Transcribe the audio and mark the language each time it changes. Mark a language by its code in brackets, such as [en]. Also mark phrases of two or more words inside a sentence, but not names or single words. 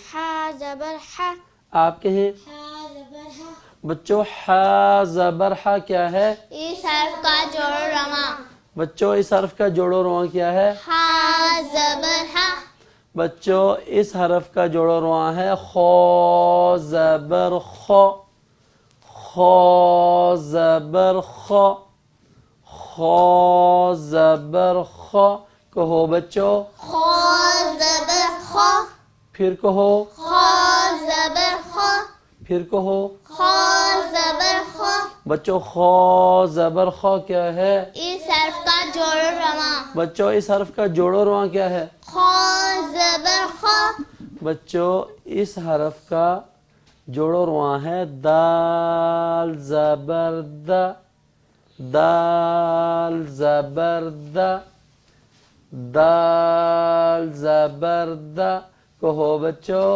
[ur] ہا زبر ہا، آپ کے ہیں۔ ہا زبر ہا۔ بچوں حا زبر حا کیا ہے؟ اس حرف کا جوڑ رواں، بچوں اس حرف کا جوڑ و رواں کیا ہے؟ ہا زبر ہا، بچوں اس حرف کا جوڑ و رواں ہے خو زبر خو، خو زبر خو، خو زبر خو۔ کہو بچوں، خو زبر خو، پھر کہو، خو زبر خو، پھر کہو۔ خو زبر خو۔ بچوں خو زبر خو کیا ہے؟ اس حرف کا جوڑ رواں، بچوں اس حرف کا جوڑ و رواں کیا ہے؟ خو زبر خو، بچوں اس حرف کا جوڑ و رواں ہے دال زبر دا، دال زبر دا، دال زبر دا۔ کہو بچوں،